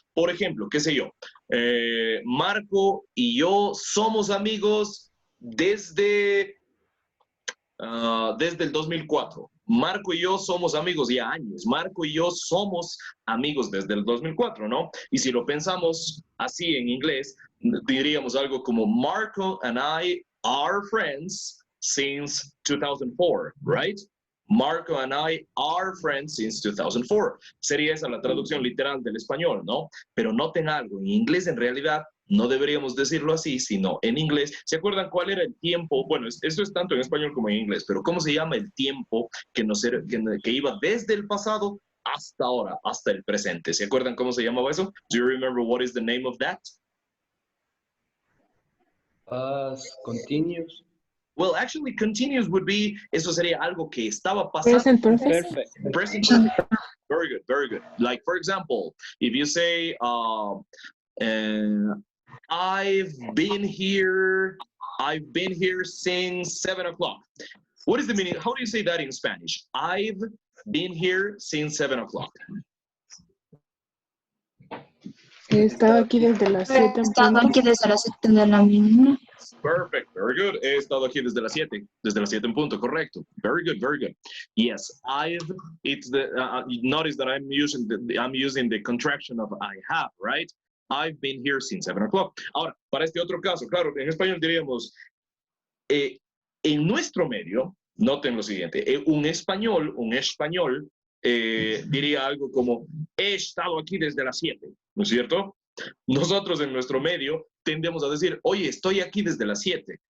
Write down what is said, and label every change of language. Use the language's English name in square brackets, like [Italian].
[Spanish] Por ejemplo, qué sé yo, Marco y yo somos amigos desde el 2004. Marco y yo somos amigos ya años. Marco y yo somos amigos desde el 2004, ¿no? Y si lo pensamos así en inglés, diríamos algo como [English] Marco and I are friends since 2004, right? Marco and I are friends since 2004. [Spanish] Sería esa la traducción literal del español, ¿no? Pero noten algo, en inglés en realidad no deberíamos decirlo así, sino en inglés. ¿Se acuerdan cuál era el tiempo? Bueno, esto es tanto en español como en inglés, pero ¿cómo se llama el tiempo que iba desde el pasado hasta ahora, hasta el presente? ¿Se acuerdan cómo se llamaba eso? [English] Do you remember what is the name of that? Continuous. Well, actually, continuous would be, [Spanish] eso sería algo que estaba pasando. [English] Present perfect. Perfect. Present perfect. Very good, very good. Like, for example, if you say, I've been here since 7 o'clock. What is the meaning? How do you say that in Spanish? I've been here since 7 o'clock. [Spanish] He estado aquí desde las 7 en Estado punto. aquí desde las 7 de la mañana. [English] Perfect, very good. He estado aquí desde las 7 en punto, correcto. Very good, very good. Yes, notice that I'm using the contraction of I have, right? I've been here since 7 o'clock. [Spanish] Ahora, para este otro caso, claro, en español diríamos, en nuestro medio, noten lo siguiente, un español diría algo como, he estado aquí desde las 7, ¿no es cierto? Nosotros en nuestro medio tendemos a decir, oye, estoy aquí desde las 7.